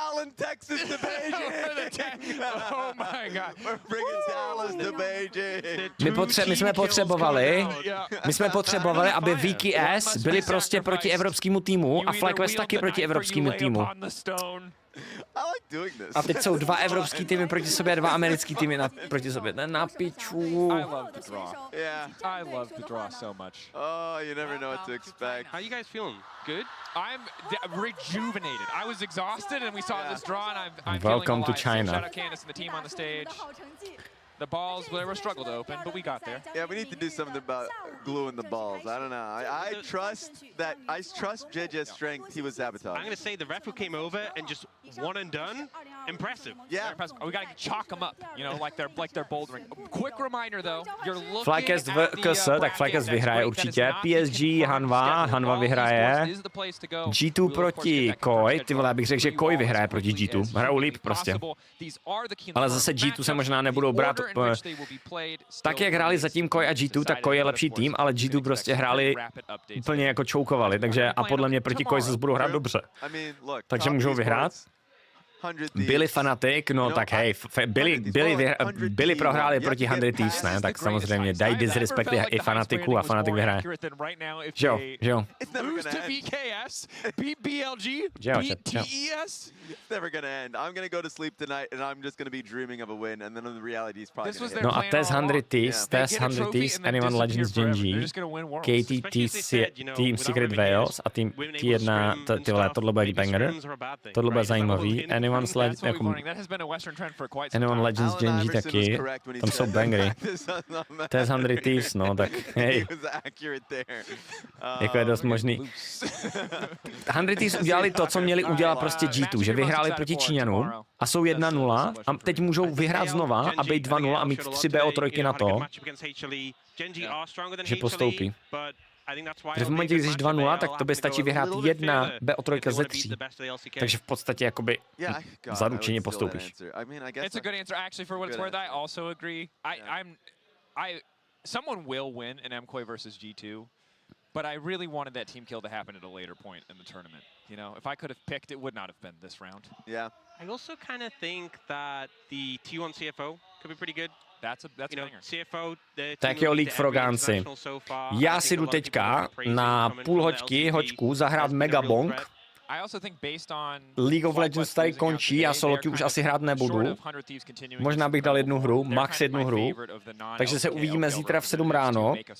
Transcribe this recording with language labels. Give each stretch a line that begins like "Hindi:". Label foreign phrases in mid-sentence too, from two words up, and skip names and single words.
Czech: My jsme potřebovali, aby VKS byli prostě proti evropskému týmu a FlyQuest taky proti evropskému týmu. A teď jsou dva evropský týmy proti sobě a dva americký týmy proti sobě. Na piču.
English: I love the draw. Yeah, I love the draw so much. Oh, you never know what to expect. How you guys feeling? Good? I'm rejuvenated. I was exhausted and we saw this draw and I'm Welcome to feeling alive. China. So shout out Candace and the team on the stage. The balls, they were a struggle to open, but we got there. Yeah, we need to do something about gluing the balls. I don't know. I trust JJ's strength. He was sabotaged. I'm going to say the ref who came over and just one and done. Impressive. Yeah. Impressive. We got to chalk them up, you know, like they're bouldering. Quick reminder though, you're looking FlyQuest at the
Czech: tak FlyQuest vyhraje určitě. PSG, Hanwha vyhraje. G2 proti Koi, ty vole, abych řekl, že Koi vyhraje proti G2. Hrajou líp prostě. Ale zase G2 se možná nebudou brát tak, jak hráli zatím Koi a G2, tak Koi je lepší tým, ale G2 prostě hráli úplně jako čoukovali, takže a podle mě proti Koi zase budou hrát dobře. Takže můžou vyhrát. Byli Fnatic, no tak hej, byli prohráli proti 100 Thieves, ne? Tak samozřejmě dají disrespect i Fnaticů a Fnatic vyhraje. Že jo, že jo.
English: Lose to VKS, beat BLG, beat TES. It's never gonna end. I'm gonna go to sleep tonight and I'm just gonna be dreaming of a win and then the reality is probably gonna hit.
Czech: No a test 100 Thieves, Anyone Legends Genji, KT Team Secret Wales a Team T1, tyhle, tohle bude banger. Tohle bude zajímavý. Anyone Legends Genji taky, tam jsou bangery. Test 100 Thieves, no tak hej. Jako je dost možný. 100 Thieves udělali to, co měli udělat prostě G2, že vyhráli proti Číňanům a jsou 1-0 a teď můžou vyhrát znova a být 2-0 a mít 3 BO3 na to, že postoupí. Že v momentě, když jsi 2-0, tak tobě stačí vyhrát 1 BO3 ze 3. Takže v podstatě jakoby zaručeně postoupíš.
English: It's a good answer actually for what it's worth. I also agree. Someone will win an MKOI versus G2. But I really wanted that team kill to happen at a later point in the tournament. You know, if I could have picked, it would not have been this round. Yeah. I also kind of think that the T1 CFO could be pretty good. That's a banger. CFO,
Czech: tak jo, League Frogánci. Já si jdu teďka na půl hoďku zahrát Mega Bong. League of Legends tady končí a soloky už asi hrát nebudu. Možná bych dal jednu hru, max jednu hru. Takže se uvidíme zítra v 7 ráno.